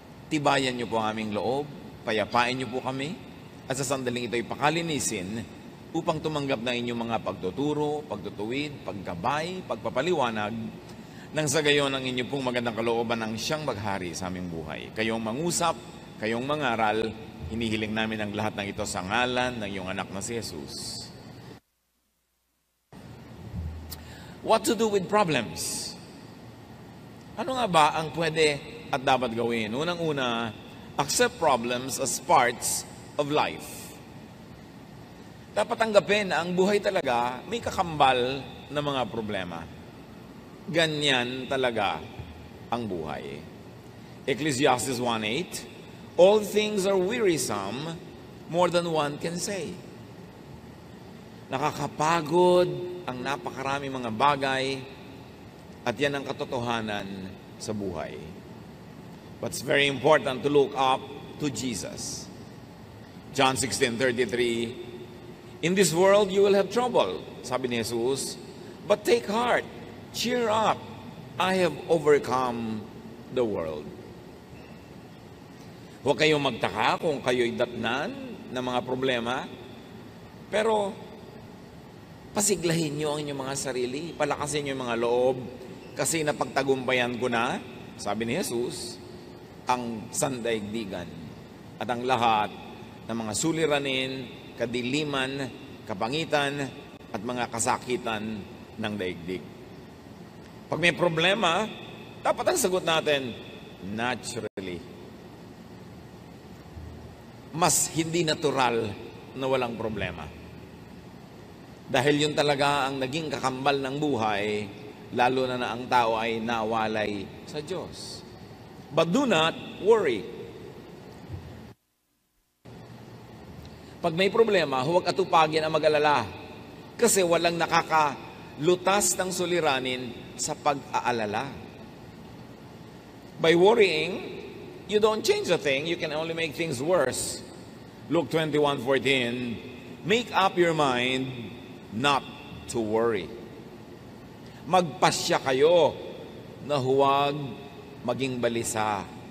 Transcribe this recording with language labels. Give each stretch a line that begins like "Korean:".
Filipino: Tibayan niyo po ang aming loob, payapain niyo po kami, at sa sandaling ito'y pakalinisin upang tumanggap na inyong mga pagtuturo, pagtutuwid, paggabay, pagpapaliwanag, nang sa gayon ang inyong pong magandang kalooban ang siyang maghari sa aming buhay. Kayong mangusap, kayong mangaral, hinihiling namin ang lahat ng ito sa ngalan ng iyong anak na si Jesus.
English: What to do with problems?
Filipino: Ano nga ba ang pwede at dapat gawin? Unang-una,
English: accept problems as parts of life.
Filipino: Dapat tanggapin na ang buhay talaga may kakambal na mga problema. Ganyan talaga ang buhay.
English: Ecclesiastes 1:8, all things are wearisome, more than one can say.
Filipino: Nakakapagod ang napakaraming mga bagay, at yan ang katotohanan sa buhay.
English: But it's very important to look up to Jesus. John 16:33, in this world you will have trouble,
Filipino: sabi ni Jesus,
English: but take heart, cheer up, I have overcome the world.
Filipino: Huwag kayong magtaka kung kayo'y datnan ng mga problema, pero pasiglahin nyo ang inyong mga sarili, palakasin nyo yung mga loob, kasi napagtagumpayan ko na, sabi ni Jesus, ang sandaigdigan at ang lahat ng mga suliranin, kadiliman, kapangitan, at mga kasakitan ng daigdig. Pag may problema, dapat ang sagot natin, naturally. Mas hindi natural na walang problema. Dahil yun talaga ang naging kakambal ng buhay, lalo na ang tao ay nawalay sa Diyos.
English: But do not worry.
Filipino: Pag may problema, huwag atupagin ang mag-alala. Kasi walang nakakalutas ng suliranin sa pag-aalala.
English: By worrying, you don't change a thing, you can only make things worse. Luke 21:14, make up your mind not to worry.
Filipino: Magpasya kayo na huwag maging balisa.